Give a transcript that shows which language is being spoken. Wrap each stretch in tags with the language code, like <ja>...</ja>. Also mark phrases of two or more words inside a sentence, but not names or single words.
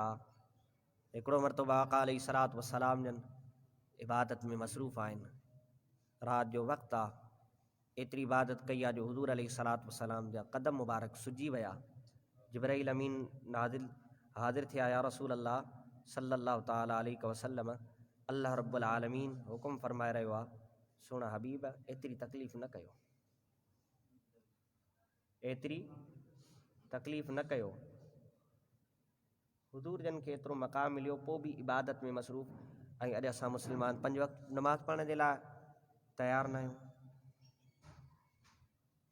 <sd>हिकिड़ो मरतबा आका</sd> <ar>عليه الصلاة والسلام</ar> <sd>जन इबादत में मसरूफ़ आहिनि, राति जो वक़्तु आहे, एतिरी इबादत कई आहे जो हुज़ूर</sd> <ar>عليه الصلاة والسلام</ar> <sd>जा क़दम मुबारक सुजी विया। जिब्राईल अमीन नाज़िल हाज़िर थिया,</sd> <ar>يا رسول الله صلى الله تعالى عليه وسلم, الله رب العالمين</ar> <sd>हुकुम फ़रमाए रहियो आहे, सुहिणा हबीब एतिरी तकलीफ़ न कयो, एतिरी तकलीफ़ न कयो। हुज़ूर जन खे एतिरो मक़ाम मिलियो, पोइ बि इबादत में मसरूफ़। ऐं अॼु असां मुस्लमान 5 वक़्त नमाज़ पढ़ण जे लाइ तयारु न आहियूं।</sd>